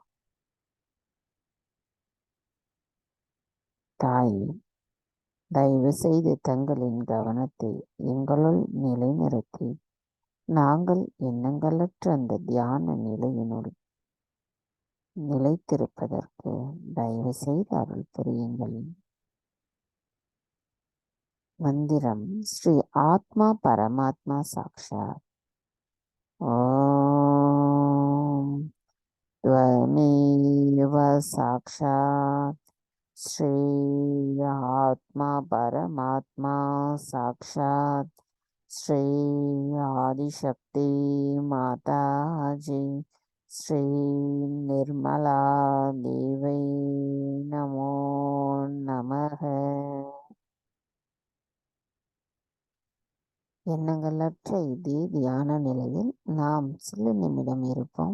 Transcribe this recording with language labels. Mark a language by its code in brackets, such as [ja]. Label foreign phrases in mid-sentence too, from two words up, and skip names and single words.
[ta] தாயே, தயவு செய்து தங்களின் கவனத்தை எங்களுள் நிலைநிறுத்தி நாங்கள் எண்ணங்களற்ற அந்த தியான நிலையினுள் நிலைத்திருப்பதற்கு தயவு செய்து அருள் புரியுங்கள். மந்திரம் ஸ்ரீ ஆத்மா பரமாத்மா சாக்ஷாத். [sa] ஓம் त्वमेव साक्षात् श्री आत्मा परमात्मा साक्षात् श्री आदिशक्ति माताजी श्री निर्मला देवै नमो नमः. [ta] எண்ணங்களற்ற இதே தியான நிலையில் நாம் சில நிமிடம் இருப்போம்.